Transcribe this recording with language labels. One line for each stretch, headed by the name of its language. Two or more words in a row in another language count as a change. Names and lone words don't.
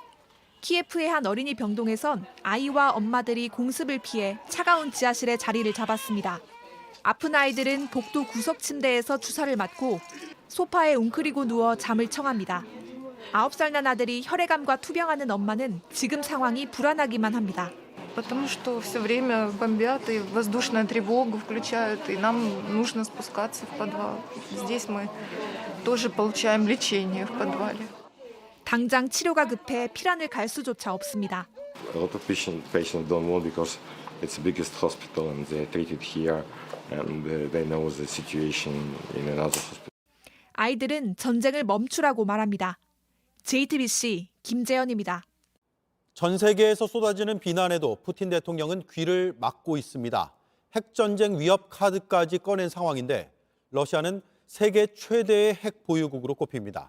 Korean: 키예프의 한 어린이 병동에선 아이와 엄마들이 공습을 피해 차가운 지하실에 자리를 잡았습니다. 아픈 아이들은 복도 구석 침대에서 주사를 맞고 소파에 웅크리고 누워 잠을 청합니다. 9살 난 아들이 혈액암과 투병하는 엄마는 지금 상황이 불안하기만 합니다.
Russian: Потому что все время бомбят, и воздушная тревога включают, и нам нужно спускаться в подвал. Здесь мы тоже получаем лечение в подвале.
Korean: 당장 치료가 급해 피란을 갈 수조차 없습니다.
English: A lot of patients don't want because it's the biggest hospital and they're treated here and they know the situation in another hospital.
Korean: 아이들은 전쟁을 멈추라고 말합니다. JTBC 김재현입니다. 전 세계에서 쏟아지는 비난에도 푸틴 대통령은 귀를 막고 있습니다. 핵전쟁 위협 카드까지 꺼낸 상황인데 러시아는 세계 최대의 핵 보유국으로 꼽힙니다.